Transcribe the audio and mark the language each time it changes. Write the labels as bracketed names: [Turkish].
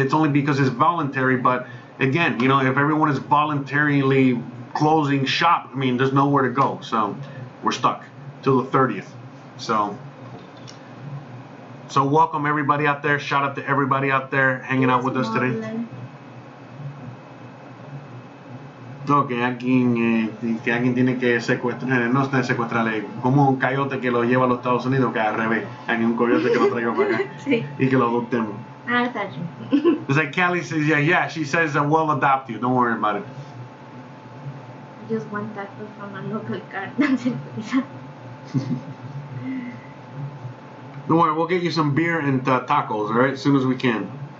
[English] It's only because it's voluntary. But again, you know, if everyone is voluntarily closing shop, I mean, there's nowhere to go. So we're stuck till the 30th. So welcome everybody out there. Shout out to everybody out there hanging out with us today. [Spanish] No, que alguien tiene que secuestrar, no está secuestrarle, como un coyote que lo lleva a los Estados Unidos, que al revés, hay un coyote que lo traiga para acá sí. Y que lo adoptemos. Ah, está bien. [English] It's like Kelly says, yeah, she says we'll adopt you, don't worry about it. Just one taco from a local carton cerveza. Don't worry, we'll get you some beer and tacos, alright, as soon as we can.